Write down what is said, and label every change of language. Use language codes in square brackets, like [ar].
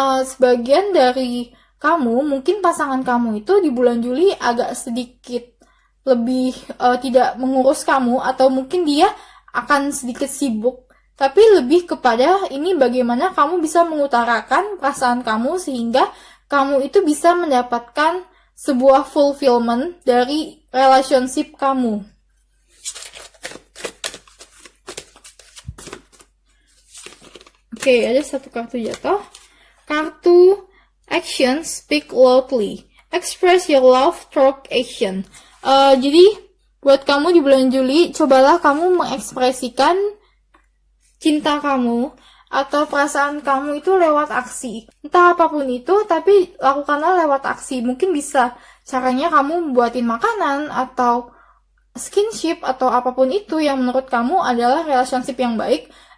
[id] sebagian dari kamu, mungkin pasangan kamu itu di bulan Juli agak sedikit lebih tidak mengurus kamu, atau mungkin dia akan sedikit sibuk, tapi lebih kepada ini bagaimana kamu bisa mengutarakan perasaan kamu sehingga kamu itu bisa mendapatkan sebuah fulfillment dari relationship kamu. Oke, ada satu kartu jatuh. [en] Kartu Action Speak Loudly. Express your love through action. [id] Jadi buat kamu di bulan Juli, cobalah kamu mengekspresikan cinta kamu atau perasaan kamu itu lewat aksi. Entah apapun itu, tapi lakukanlah lewat aksi. Mungkin bisa caranya kamu buatin makanan atau skinship atau apapun itu yang menurut kamu adalah relationship yang baik.